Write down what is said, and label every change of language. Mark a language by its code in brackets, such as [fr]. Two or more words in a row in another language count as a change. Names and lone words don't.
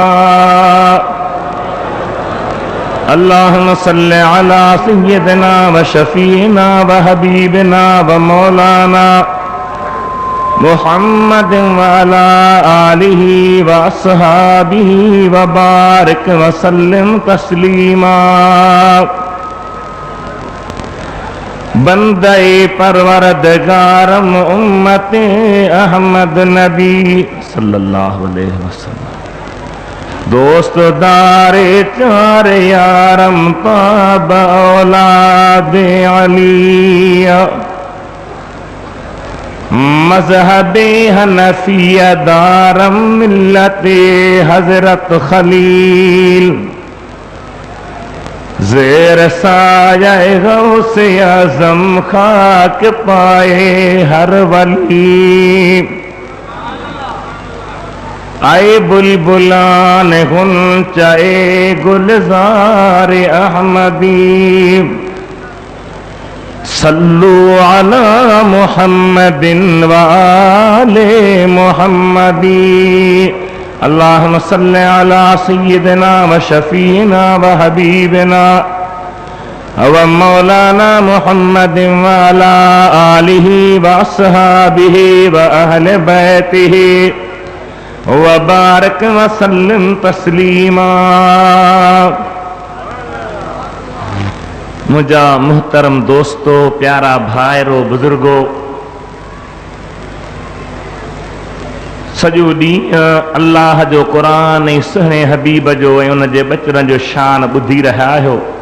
[ar] اللهم صل على سيدنا وشفيعنا وحبيبنا ومولانا محمد وعلى آله وأصحابه وبارك وسلم تسليما. [fa] بندهٔ پروردگارم امت احمد نبی [ar] صلى الله عليه وسلم. [fa] دوستدار چار یارم تابع اولاد علی. مذهب حنفیه دارم ملت حضرت خلیل. زیر سایهٔ غوث اعظم خاک پای هر ولی. ای بلبلان غنچهٔ گلزار احمدی. [ar] صلوا على محمد وآل محمد. اللهم صل على سيدنا وشفيعنا وحبيبنا ومولانا محمد وعلى آله وأصحابه وأهل بيته وبارك وسلم تسليما. [sd] मुझा मुहतरम दोस्तों, प्यारा भाइरो, बुजुर्गो, सॼो ॾींहुं अल्लाह जो क़ुरान ऐं सुहिणे हबीब जो ऐं उन जे बचड़नि जो शान ॿुधी रहिया आहियो।